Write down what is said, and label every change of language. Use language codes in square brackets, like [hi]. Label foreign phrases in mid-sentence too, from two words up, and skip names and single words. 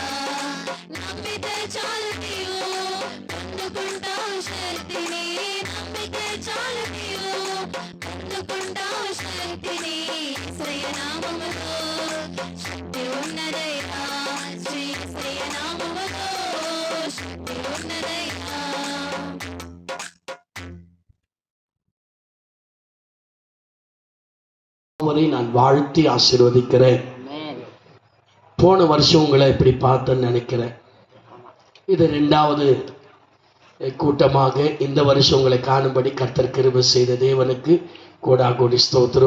[te] నమ్మితే చాలు నీవు పొందుకుంటావు శక్తిని. నమ్మితే చాలు నీవు పొందుకుంటావు శక్తిని. యేసయ్య నామములో శక్తి ఉన్నదయ్యా, శ్రీ యేసయ్య నామములో శక్తి ఉన్నదయ్యా. [ta] நான் வாழ்த்தி ஆசீர்வதிக்கிறேன். போன வருஷம் உங்களை இப்படி பார்த்தேன்னு நினைக்கிறேன். இது 2வது கூட்டமாக இந்த வருஷம் உங்களை காணும்படி கர்த்தர் கிருபை செய்த தேவனுக்கு கோடாகோடி ஸ்தோத்திரம்.